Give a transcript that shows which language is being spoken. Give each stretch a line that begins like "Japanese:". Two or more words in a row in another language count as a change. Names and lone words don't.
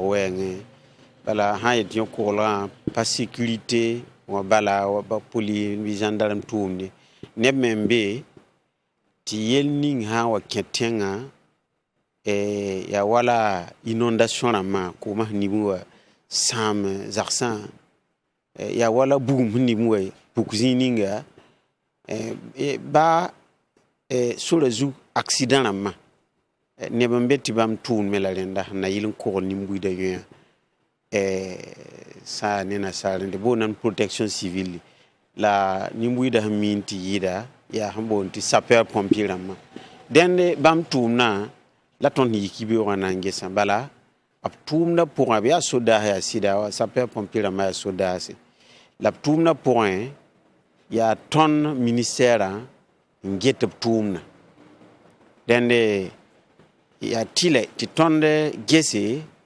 Mossi: wɛɛngẽ bala sã n yet yõ-koglgã pa sécurité wã bala ba poli bɩ gendarme tʋʋmde neb me n be tɩ yel ning sã n wa kẽ tẽngã yaa wala inondation rãmbã kʋʋmã sẽn nibẽ wa sãam zagsã yaa wala bugum sẽn nibẽ wa puk zĩig ninga ba sora zug accident rãmbã neb n be tɩ bãmb tʋʋm me la rẽnda sẽn na yɩl n kogl nim-buiidã yõa sã ne nasaar rẽnde boonam
French: protection civile
Mossi: la nim-buiidã sẽn miin tɩ yɩɩda yaa sẽn boond tɩ
French: sapeur pompier
Mossi: rãmbã dẽnde bãmb tʋʋmdã la tõnd sẽn yik beoogã na n gesã bala b tʋʋmdã pʋgẽ b yaa sodaas yaa sɩda wa
French: sapeur pompier
Mossi: rãmbã yaa sodaase la b tʋʋmdã pʋgẽ yaa tõnd ministɛɛrã n get b tʋʋmdã dẽnde yaa tɩlɛ tɩ tõnd gese